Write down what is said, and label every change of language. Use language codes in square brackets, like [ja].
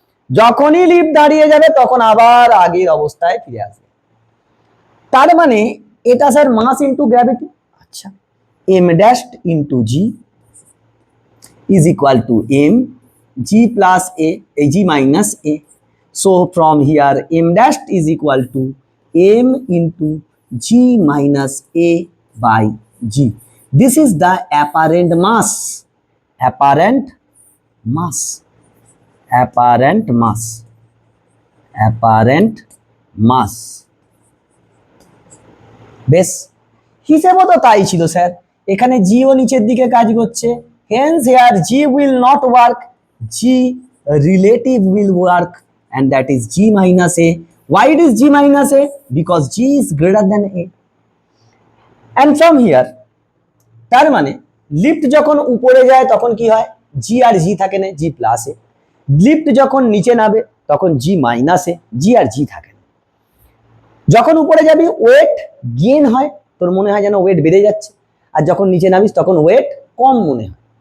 [bn] যখনই লিফট দাঁড়িয়ে যাবে তখন আবার আগের অবস্থায় ফিরে আসবে। তার মানে এটা স্যার মাস ইনটু গ্র্যাভিটি। [en] আচ্ছা, m dash into g is equal to m g plus a g minus a. So from here m dash is equal to m into g minus a by g. This is the apparent mass. Apparent mass. Apparent mass. Apparent mass. [bn] বেশ, হিসেবও তো তাই ছিল sir, এখানে জি ও নিচের দিকে কাজ করছে, [en] hence here g will not work, g relative will work, and that is g minus a. Why it is g minus a? Because g is greater than a. And from here, [bn] তার মানে lift যখন উপরে যায় তখন কি হয়, জি আর জি থাকে না, জি প্লাস এ। লিফট যখন নিচে নামে তখন জি মাইনাস এ, জি আর জি থাকে না। যখন উপরে যাবি ওয়েট গেইন হয়, তোর মনে হয় যেন ওয়েট বেড়ে যাচ্ছে, আর যখন নিচে নামিস তখন ওয়েট কম মনে হয়।